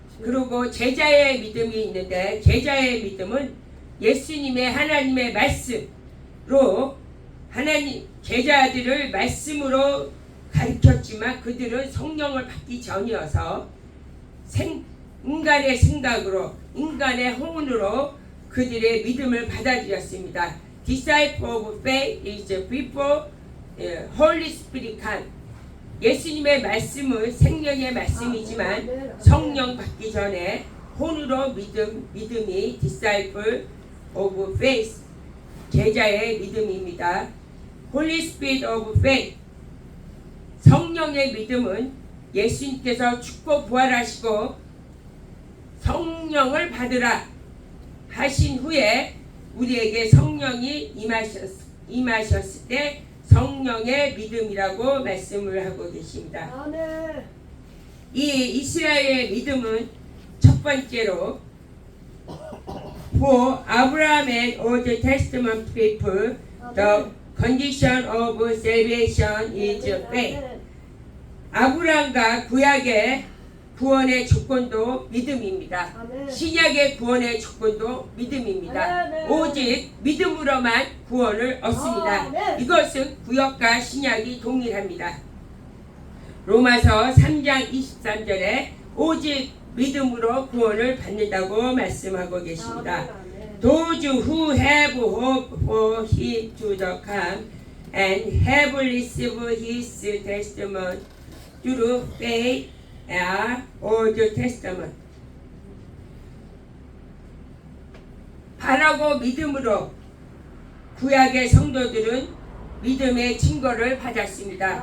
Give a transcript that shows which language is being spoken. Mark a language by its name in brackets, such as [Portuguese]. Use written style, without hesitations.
[Korean] 그리고 제자의 믿음이 있는데 제자의 믿음은 예수님의 하나님의 말씀으로 하나님 제자들을 말씀으로 가르쳤지만 그들은 성령을 받기 전이어서 인간의 생각으로 인간의 혼으로 그들의 믿음을 받아들였습니다. [English] Disciple of faith is before Holy Spirit come. [Korean] 예수님의 말씀은 생명의 말씀이지만 성령 받기 전에 혼으로 믿음이 [English] Disciple of faith [Korean] 제자의 믿음입니다. [English] Holy Spirit of faith [Korean] 성령의 믿음은 예수님께서 죽고 부활하시고 성령을 받으라 하신 후에 우리에게 성령이 임하셨을 때 성령의 믿음이라고 말씀을 하고 계십니다. 아멘. 이 이스라엘의 믿음은 첫 번째로 [English] For Abraham and Old Testament people, the condition of salvation is faith. [Korean] 아브라함과 구약의 구원의 조건도 믿음입니다. 아멘. 신약의 구원의 조건도 믿음입니다. 아멘. 오직 믿음으로만 구원을 얻습니다. 아멘. 이것은 구약과 신약이 동일합니다. 로마서 3장 23절에 오직 믿음으로 구원을 받는다고 말씀하고 계십니다. [English] Those who have hope for him to the come and have received his testimony through faith are Old Testament. [Korean] 바라고 믿음으로 구약의 성도들은 믿음의 증거를 받았습니다.